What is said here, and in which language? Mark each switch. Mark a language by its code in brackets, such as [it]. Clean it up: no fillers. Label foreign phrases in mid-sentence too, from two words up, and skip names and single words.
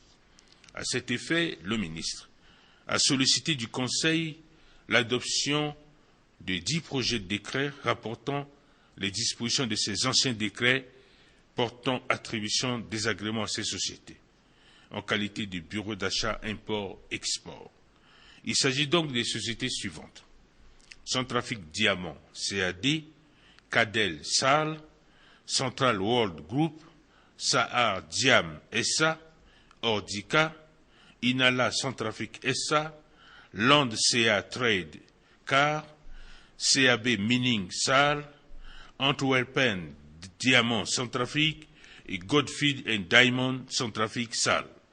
[fr] À cet effet, le ministre a sollicité du Conseil l'adoption de 10 projets de décrets rapportant les dispositions de ces anciens décrets portant attribution des agréments à ces sociétés, en qualité de bureau d'achat import-export. Il s'agit donc des sociétés suivantes: Centrafrique Diamant, CAD, Cadel, SAL, Central World Group, Sahar Diam, SA, Ordica, Inala Centrafrique SA, Land CA Trade, CAR, CAB Mining, SAL, Antwerpen Diamant Centrafrique et Goldfield and Diamond Centrafrique, SAL.